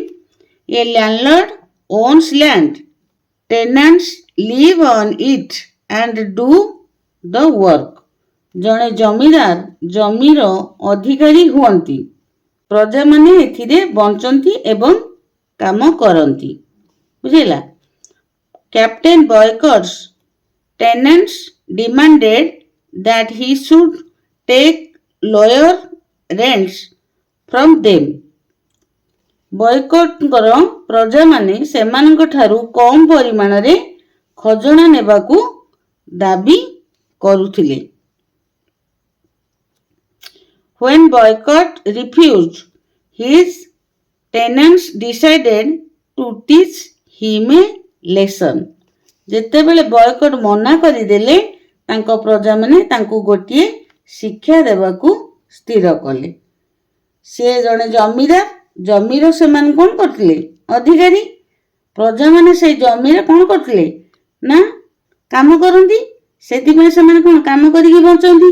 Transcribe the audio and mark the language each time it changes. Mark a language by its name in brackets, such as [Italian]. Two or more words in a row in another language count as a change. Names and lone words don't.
[English] a landlord owns land, tenants live on it and do the work. [Odia] ଜଣେ ଜମିଦାର ଜମିର ଅଧିକାରୀ ହୁଅନ୍ତି, ପ୍ରଜାମାନେ ଏଥିରେ ବଞ୍ଚନ୍ତି ଏବଂ କାମ କରନ୍ତି। [English] ବୁଝିଲା? Captain Boycott's tenants demanded that he should take lower rents from them. [Odia] ବୟକଟ୍ଙ୍କର ପ୍ରଜାମାନେ ସେମାନଙ୍କ ଠାରୁ କମ୍ ପରିମାଣରେ ଖଜଣା ନେବାକୁ ଦାବି କରୁଥିଲେ। [English] When Boycott refused, his tenants decided to teach him a lesson. [Odia] ଯେତେବେଳେ ବୟକଟ୍ ମନା କରିଦେଲେ, ତାଙ୍କ ପ୍ରଜାମାନେ ତାଙ୍କୁ ଗୋଟିଏ ଶିକ୍ଷା ଦେବାକୁ ସ୍ଥିର କଲେ। ସେ ଜଣେ ଜମିଦାର, ଜମିର ସେମାନେ କ'ଣ କରୁଥିଲେ? ଅଧିକାରୀ। ପ୍ରଜାମାନେ ସେଇ ଜମିରେ କ'ଣ କରୁଥିଲେ ନା କାମ କରନ୍ତି, ସେଥିପାଇଁ ସେମାନେ କ'ଣ କାମ କରିକି ବଞ୍ଚନ୍ତି।